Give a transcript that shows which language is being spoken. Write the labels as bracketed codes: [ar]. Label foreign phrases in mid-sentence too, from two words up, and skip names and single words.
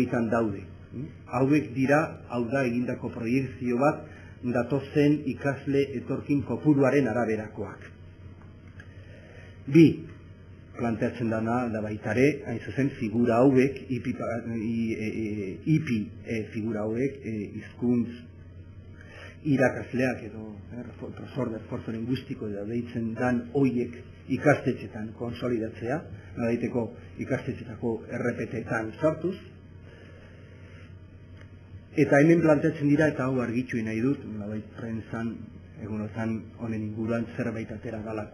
[eu] Hauek dira, hau da egindako proiekzio bat, datozen ikasle etorkin kopuruaren araberakoak. Bi, planteatzen dana da baitare, hain zuzen figura hauek, IPI figura hauek, hizkuntz irakasleak edo [es] profesor de esfuerzo lingüístico [eu] edo deitzen dan hoiek ikastetxetan konsolidatzea, nolabaiteko ikastetxetako RPT-etan sartuz. Eta hemen planteatzen dira, eta hau argitxu nahi dut, nolabait prentsan egunotan honen inguruan zerbait atera galako.